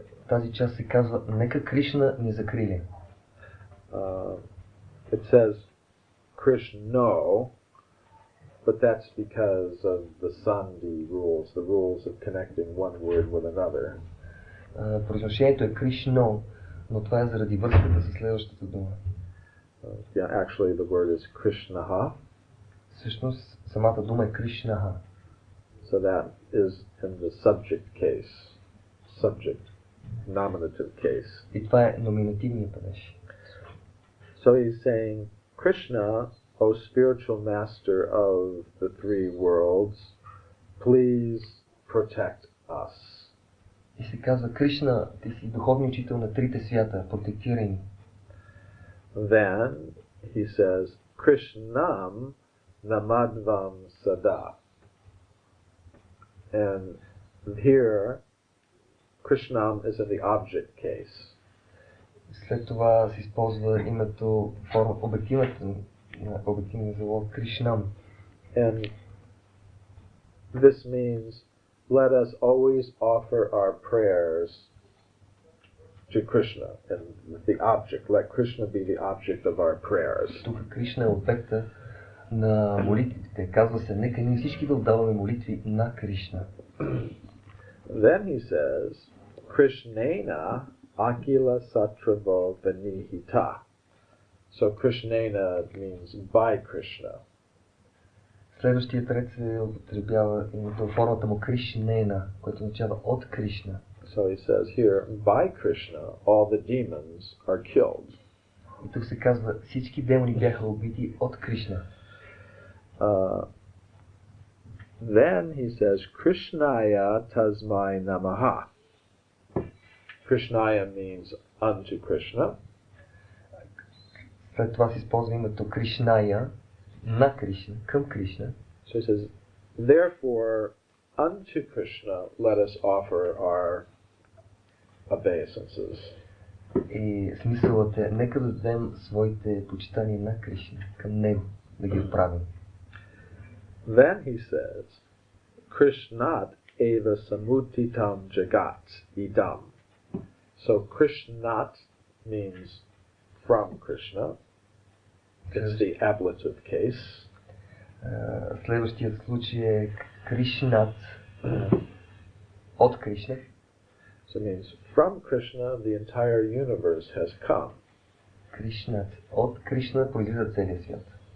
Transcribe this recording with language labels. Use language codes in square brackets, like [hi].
[bg] Тази част се казва, нека Кришна ни закрили. [en] It says Krishna, but that's because of the sandhi rules, the rules of connecting one word with another. [bg] Произношението е Кришно, но това е заради връзката с следващата дума. [en] Yeah, actually the word is Krishnaha. [bg] Всъщност самата дума е Кришнаха. [en] So that is in the subject case, subject, nominative case. [bg] И това е номинативният падеж. [en] So he's saying, Krishna, O spiritual master of the three worlds, please protect us. [bg] И се казва, Кришна, ти си духовният учител на трите свята, протектирай ни. [en] Then he says, [sa] Krishnam namadvam sada. [en] And here, Krishnam is in the object case. [bg] След това се използва името, обективния залог Кришнам. [en] And this means, let us always offer our prayers to Krishna, and the object, let Krishna be the object of our prayers. [bg] Тук Кришна е обекта на молитвите. Казва се, нека ние всички да отдаваме молитви на Кришна. [en] Then he says, [sa] Krishnena akila satravo vanihita. [en] So Krishnena means by Krishna. [bg] Следващият ред се употребява името формата му Кришнена, което означава от Кришна. [en] So he says here, by Krishna, all the demons are killed. [bg] И тук се казва, всички демони бяха убити от Кришна. [en] Then he says, [sa] Krishnaya tasmai namaha. [en] Krishnaya means unto Krishna. [bg] След това се използва името Кришная, на Кришна, към Кришна. [en] So he says, therefore, unto Krishna let us offer our obeisances. [bg] И смисълът е, нека да дадем своите почитания на Кришна, към Него, да ги отправим. [en] Then he says, [sa] Krishnat eva samutitam jagat idam. [en] So Krishnat means from Krishna. It's the ablative case. [bg] Следващият случай е Кришнат, от Кришна. [en] So it means from Krishna the entire universe has come. [bg] Кришнат, от Кришна произлиза целият свят.